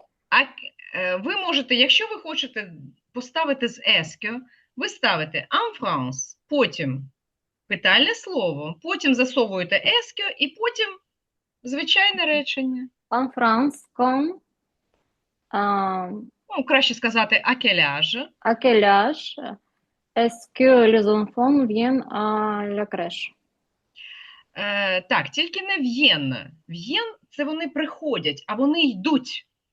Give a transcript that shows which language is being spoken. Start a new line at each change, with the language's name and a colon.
Ukrainian: А ви можете, якщо ви хочете поставити з еске, ви ставите
French: en France,
Ukrainian: потім питальне слово, потім засовуєте еске і потім звичайне речення.
French: en France, quand, euh,
Ukrainian: Ну, краще сказати
French: à quel âge. à quel âge est-ce que les enfants viennent à la crèche?
Ukrainian: Так, тільки не в'єн. В'єн це вони приходять, а вони йдуть.